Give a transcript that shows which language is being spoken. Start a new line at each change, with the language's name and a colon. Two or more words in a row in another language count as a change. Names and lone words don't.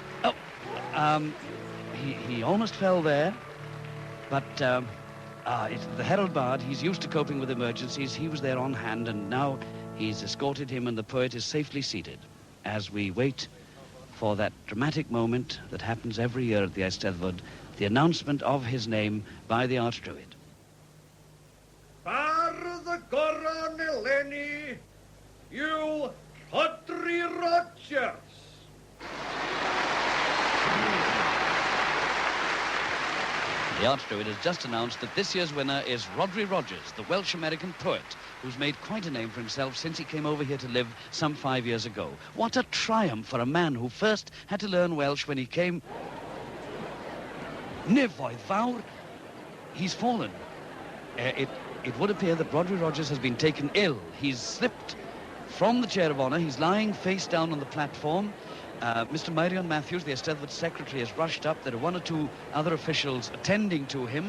English: He almost fell there, but it's the herald bard. He's used to coping with emergencies. He was there on hand, and now he's escorted him, and the poet is safely seated as we wait for that dramatic moment that happens every year at the Eisteddfod, the announcement of his name by the Archdruid.
Welsh: Bardd y goron eleni yw Rhodri Rogers.
English: The Archdruid has just announced that this year's winner is Rhodri Rogers, the Welsh-American poet, who's made quite a name for himself since he came over here to live some 5 years ago. What a triumph for a man who first had to learn Welsh when he came.
Welsh: Nefoedd fawr.
English: He's fallen. It would appear that Rhodri Rogers has been taken ill. He's slipped from the chair of honour. He's lying face down on the platform. Mr. Myrion Matthews, the Eisteddfod secretary, has rushed up. There are one or two other officials attending to him.